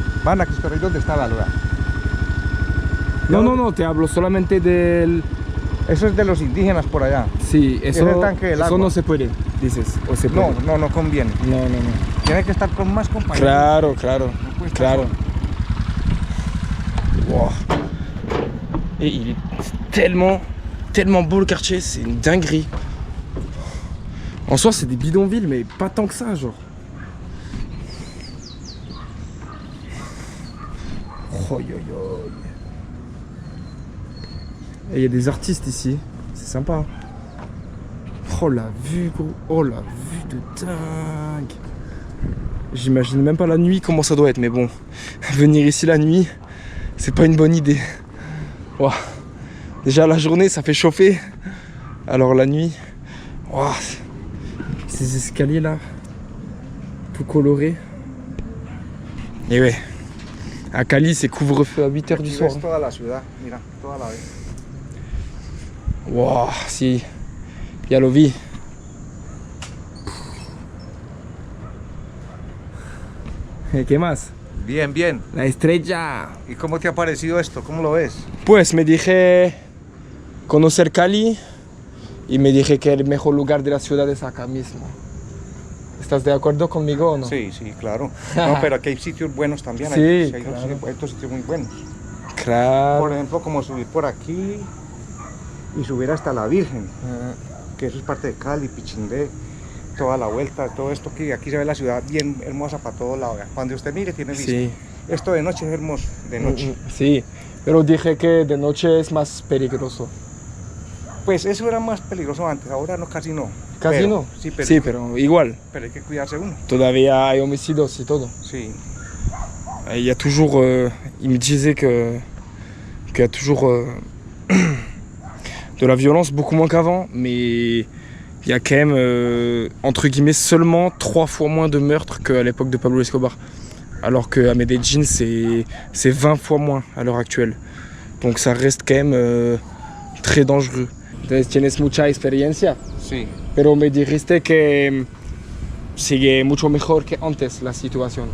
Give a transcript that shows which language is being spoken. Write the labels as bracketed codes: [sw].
[es] Van a Cristo Rey, ¿dónde está, veanlo? Vean. No, te hablo solamente del... Eso es de los indígenas por allá. Sí, eso, Es el tanque del eso agua. no se puede, dices. O se puede. No conviene. No. Tiene que estar con más compañeros. Claro, No puede estar claro. solo. Wow. [fr] Et il est tellement beau le quartier, c'est une dinguerie. En soi, c'est des bidonvilles, mais pas tant que ça, genre. Oh, yo, yo. Et il y a des artistes ici, c'est sympa. Oh la vue, gros. Oh la vue de dingue. J'imagine même pas la nuit comment ça doit être, mais bon, venir ici la nuit, c'est pas une bonne idée. Wow. Déjà la journée, ça fait chauffer. Alors la nuit, wow. Ces escaliers là, tout colorés. Et ouais, à Cali, c'est couvre-feu à 8h du soir. [es] Toda la ciudad, mira, toda la vez. Wow, si, ya lo vi. ¿Qué más? Bien, bien. La estrella. ¿Y cómo te ha parecido esto? ¿Cómo lo ves? Pues me dije conocer Cali y me dije que el mejor lugar de la ciudad es acá mismo. ¿Estás de acuerdo conmigo o no? Sí, claro. No, pero aquí hay sitios buenos también. Sí, hay claro. estos sitios muy buenos. Claro. Por ejemplo, como subir por aquí y subir hasta la Virgen, que eso es parte de Cali, Pichindé, toda la vuelta, todo esto aquí se ve la ciudad bien hermosa para todos lados. Cuando usted mire tiene vista. Sí. Esto de noche es hermoso, de noche. Sí, pero dije que de noche es más peligroso. Pues eso era más peligroso antes, ahora no, casi no. ¿Casi Pero, no? sí, pero igual. pero hay que cuidarse uno. Todavía hay homicidios y todo. Sí. [fr] Il y a toujours, il me disait qu'il y a toujours de la violence, beaucoup moins qu'avant, mais il y a quand même, entre guillemets, seulement 3 fois moins de meurtres qu'à l'époque de Pablo Escobar. Alors qu'à Medellín, c'est 20 fois moins à l'heure actuelle. Donc ça reste quand même très dangereux. [es] Entonces tienes mucha experiencia, Sí. pero me dijiste que sigue mucho mejor que antes la situación.